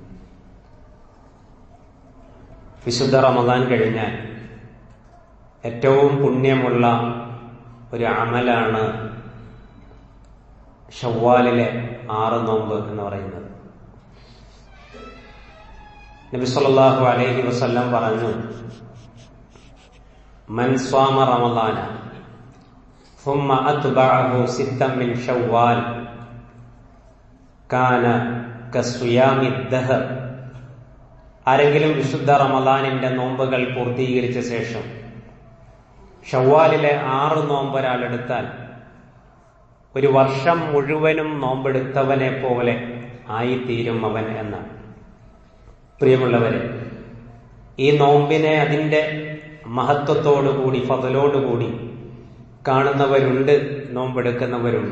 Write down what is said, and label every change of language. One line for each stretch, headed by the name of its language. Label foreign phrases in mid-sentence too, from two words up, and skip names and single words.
Malayalam: വിശുദ്ധ റമദാൻ കഴിഞ്ഞാൽ ഏറ്റവും പുണ്യമുള്ള ഒരു അമലാണ് ശവ്വാലിലെ 6 നോമ്പ് എന്ന് പറയുന്നത്.
Arabic: നബി صلى الله عليه وسلم പറഞ്ഞു, من صام رمضان ثم أتبعه 6 من شوال كان كصيام الدهر.
Malayalam: ആരെങ്കിലും വിശുദ്ധ റമദാനിന്റെ നോമ്പുകൾ പൂർത്തീകരിച്ച ശേഷം ഷവ്വാലിലെ 6 നോമ്പ് ഒരാൾ എടുത്താൽ ഒരു വർഷം മുഴുവനും നോമ്പെടുത്തവനെ പോലെ ആയിത്തീരും അവൻ എന്നാണ്. പ്രിയമുള്ളവരെ, ഈ നോമ്പിനെ അതിന്റെ മഹത്വത്തോടുകൂടി ഫضലോടുകൂടി കാണുന്നവരുണ്ട്, നോമ്പെടുക്കുന്നവരുണ്ട്.